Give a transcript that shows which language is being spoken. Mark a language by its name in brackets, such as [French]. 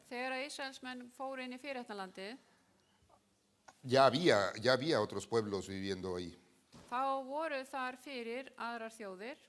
[Icelandic] Þegar að Ísraelsmenn fóru inn í fyrirheitnarlandið, [Spanish] ya había otros pueblos viviendo ahí. [Icelandic] þá voru þar fyrir aðrar þjóðir.